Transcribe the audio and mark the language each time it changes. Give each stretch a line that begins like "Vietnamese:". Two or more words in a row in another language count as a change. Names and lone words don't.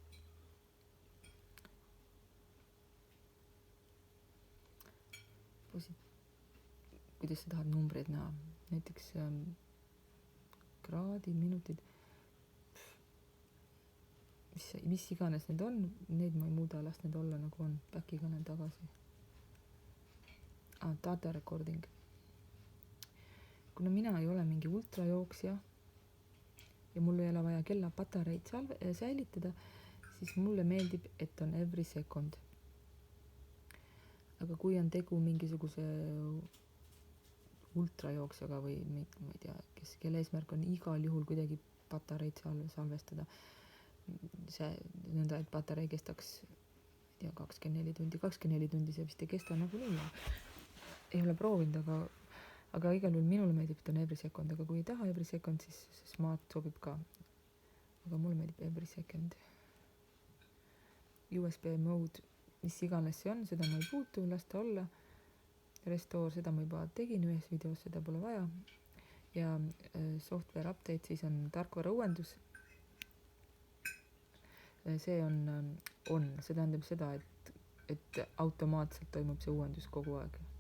Estonian: Kuidas sa tahad numbreid näha, näiteks kraadid, minutid, mis iganes need on, neid ma ei muuda, las need olla nagu on, back'iga olen tagasi.
English: Data recording.
Estonian: Kuna mina ei ole mingi ultrajooksja ja mul ei ole vaja kella patareid säilitada, siis mulle meeldib, et on
English: every second.
Estonian: Aga kui on tegu mingisuguse ultrajooksjaga või ma ei tea, kelle eesmärk on igal juhul kuidagi patareid salvestada, see nõnda, et patarei kestaks 24 tundi, see vist ei kesta nagunii. Ei ole proovinud, aga igal juhul minule meeldib, et on
English: every second,
Estonian: aga kui ei taha
English: every second,
Estonian: siis smart sobib ka. Aga mulle meeldib
English: every second. USB mode,
Estonian: mis iganes see on, seda ma ei puutu, las ta olla. Restore, seda ma juba tegin ühes videos, seda pole vaja. Ja
English: software update,
Estonian: siis on tarkvara uuendus. See on, see tähendab seda, et automaatselt toimub see uuendus kogu aeg.